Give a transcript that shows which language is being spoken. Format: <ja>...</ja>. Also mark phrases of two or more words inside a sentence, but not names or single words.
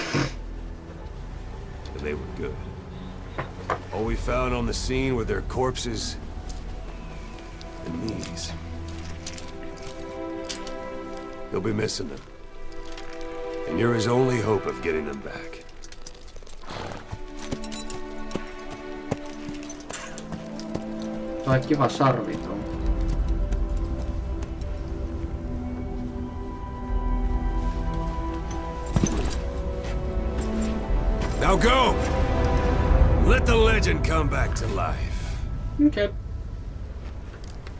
<en>And they were good. All we found on the scene were their corpses and knees. You'll be missing them. And you're his only hope of getting them back.</en> <fi>Toi kiva sarvi tuo.</fi> <en>Now go! Let the legend come back to life. Okay.</en>